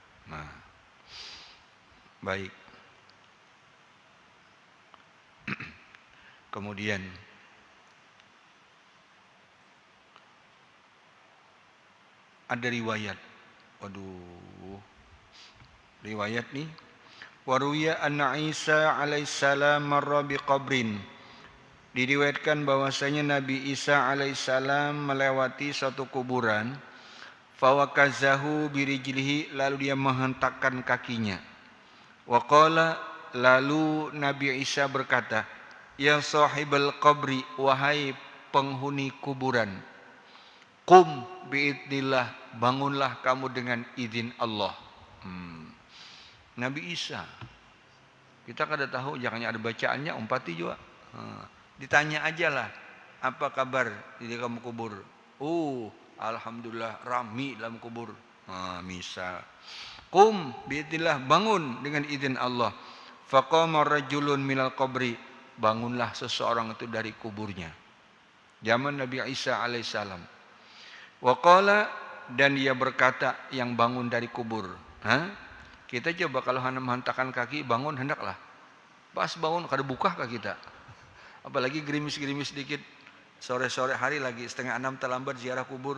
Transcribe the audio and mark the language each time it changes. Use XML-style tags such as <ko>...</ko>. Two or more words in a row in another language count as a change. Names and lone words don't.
<id>Baik. Kemudian ada riwayat, riwayat nih,</id> <ar>وروي أن عيسى عليه السلام مر بقبر,</ar> <id>diriwayatkan bahwasanya Nabi Isa alaihissalam melewati suatu kuburan,</id> <ar>فوكزه برجله,</ar> <id>lalu dia menghentakkan kakinya, waqala, lalu Nabi Isa berkata,</id> <ar>يا صاحب القبر,</ar> <id>wahai penghuni kuburan,</id> <ar>قم بإذن الله,</ar> <id>bangunlah kamu dengan izin Allah.</id> <bjn>Nabi Isa, kita kada tahu, jangannya ada bacaannya, umpati juga.</bjn> <id>Ditanya aja lah, apa kabar di kamu kubur? Alhamdulillah rami dalam kubur. Misal,</id> <ar>قم بإذن الله,</ar> <id>bangun dengan izin Allah.</id> <ar>فقام رجل من القبر,</ar> <id>bangunlah seseorang itu dari kuburnya. Zaman Nabi Isa alaihissalam. Waqala, dan dia berkata, yang bangun dari kubur. Kita coba kalau hendak menghentakkan kaki, bangun hendaklah. Pas bangun kada buka kaki kita. Apalagi gerimis-gerimis sedikit, sore-sore hari lagi 5:30 terlambat ziarah kubur.</id>